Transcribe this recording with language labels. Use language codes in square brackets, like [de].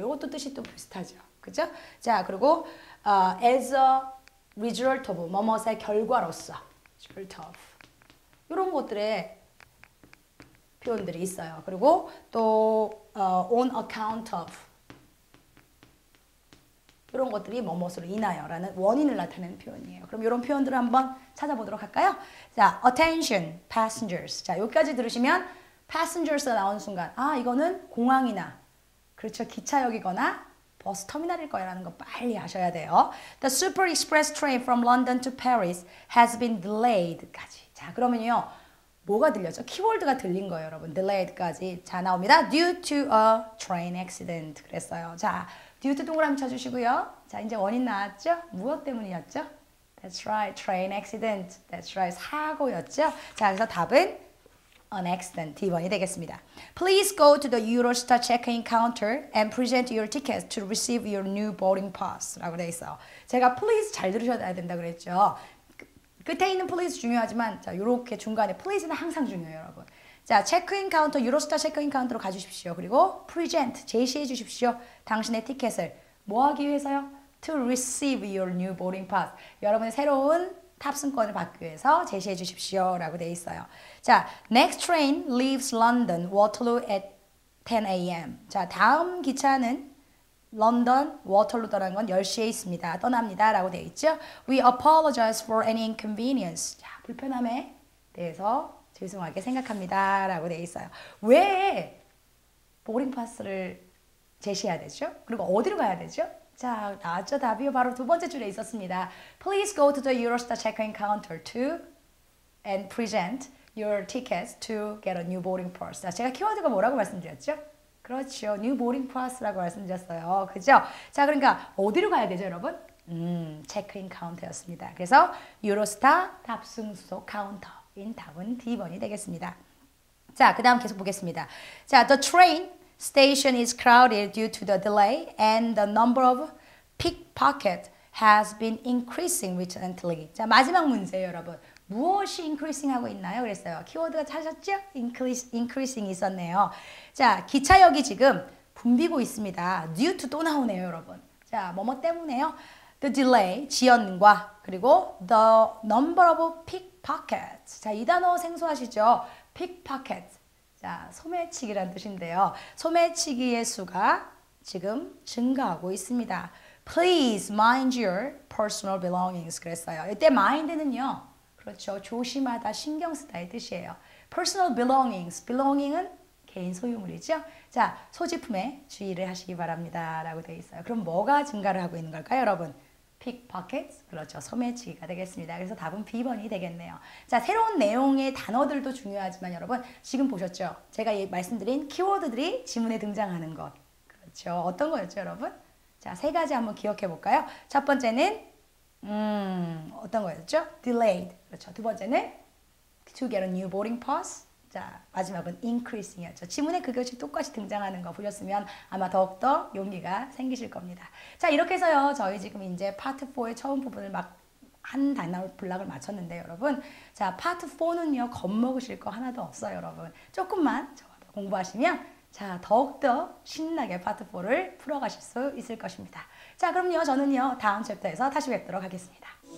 [ko] 이것도 뜻이 또 비슷하죠. 그죠? 자, 그리고 as a result of 뭐뭇의 결과로서 result of 이런 것들의 표현들이 있어요. 그리고 또 on account of 이런 것들이 뭐뭇으로 인하여라는 원인을 나타내는 표현이에요. 그럼 이런 표현들을 한번 찾아보도록 할까요? [en] 자, attention, passengers. [ko] 자, 여기까지 들으시면 passengers가 나오는 순간 아, 이거는 공항이나 그렇죠. 기차역이거나 버스 터미널일 거라는 거 빨리 아셔야 돼요. [en] The Super Express train from London to Paris has been delayed까지. [ko] 자, 그러면요. 뭐가 들렸죠? 키워드가 들린 거예요, 여러분. [en] delayed까지. [ko] 자, 나옵니다. [en] due to a train accident. [ko] 그랬어요. 자, due to 동그라미 쳐주시고요. 자, 이제 원인 나왔죠? 무엇 때문이었죠? [en] That's right. train accident. That's right. [ko] 사고였죠? 자, 그래서 답은 an accident. D번이 되겠습니다. [en] Please go to the Eurostar check-in counter and present your tickets to receive your new boarding pass. [ko] 라고 되어 있어요. 제가 please 잘 들으셔야 된다 그랬죠? 끝에 있는 please 중요하지만 자, 요렇게 중간에 please는 항상 중요해요, 여러분. 자, 체크인 카운터, 유로스타 체크인 카운터로 가주십시오. 그리고 present, 제시해 주십시오. 당신의 티켓을 뭐 하기 위해서요? [en] To receive your new boarding pass. [ko] 여러분의 새로운 탑승권을 받기 위해서 제시해 주십시오. 라고 되어 있어요. [en] 자, next train leaves London Waterloo at 10 a.m. [ko] 자, 다음 기차는 런던 워털루 떠나는 건 10시에 있습니다. 떠납니다. 라고 되어 있죠. [en] We apologize for any inconvenience. [ko] 자, 불편함에 대해서 죄송하게 생각합니다. 라고 되어 있어요. 왜 보딩 파스를 제시해야 되죠? 그리고 어디로 가야 되죠? 자, 나왔죠? 답이 바로 두 번째 줄에 있었습니다. [en] Please go to the Eurostar check-in counter to and present your tickets to get a new boarding pass. [ko] 자, 제가 키워드가 뭐라고 말씀드렸죠? 그렇죠. new boarding pass라고 말씀드렸어요. 그죠? 자, 그러니까 어디로 가야 되죠, 여러분? 체크인 카운터였습니다. 그래서 유로스타 탑승 수속 카운터인 답은 D번이 되겠습니다. 자, 그 다음 계속 보겠습니다. 자, the train [en] station is crowded due to the delay and the number of pickpocket has been increasing recently. [ko] 자, 마지막 문제예요, 여러분. 무엇이 increasing 하고 있나요? 그랬어요. 키워드가 찾으셨죠? increasing 있었네요. 자, 기차역이 지금 붐비고 있습니다. due to 또 나오네요, 여러분. 자, 뭐뭐 때문에요? [en] The delay, [ko] 지연과 그리고 [en] the number of pickpockets. [ko] 자, 이 단어 생소하시죠? pickpocket. 자, 소매치기란 뜻인데요. 소매치기의 수가 지금 증가하고 있습니다. [en] Please mind your personal belongings. [ko] 그랬어요. 이때 mind는요. 그렇죠. 조심하다, 신경 쓰다의 뜻이에요. personal belongings. belonging은 개인 소유물이죠. 자, 소지품에 주의를 하시기 바랍니다. 라고 되어 있어요. 그럼 뭐가 증가를 하고 있는 걸까요, 여러분? pickpockets. 그렇죠. 소매치기가 되겠습니다. 그래서 답은 B번이 되겠네요. 자, 새로운 내용의 단어들도 중요하지만 여러분 지금 보셨죠? 제가 말씀드린 키워드들이 지문에 등장하는 것. 그렇죠. 어떤 거였죠, 여러분? 자, 세 가지 한번 기억해 볼까요? 첫 번째는 어떤 거였죠? delayed. 그렇죠. 두 번째는 [en] to get a new boarding pass. [ko] 자, 마지막은 increasing이었죠. 지문에 그것이 똑같이 등장하는 거 보셨으면 아마 더욱더 용기가 생기실 겁니다. 자, 이렇게 해서요. 저희 지금 이제 파트 4의 처음 부분을 막 한 단어 블락을 마쳤는데 여러분. 자, 파트 4는요. 겁먹으실 거 하나도 없어요, 여러분. 조금만 저와 공부하시면 자, 더욱더 신나게 파트 4를 풀어가실 수 있을 것입니다. 자, 그럼요. 저는요. 다음 챕터에서 다시 뵙도록 하겠습니다.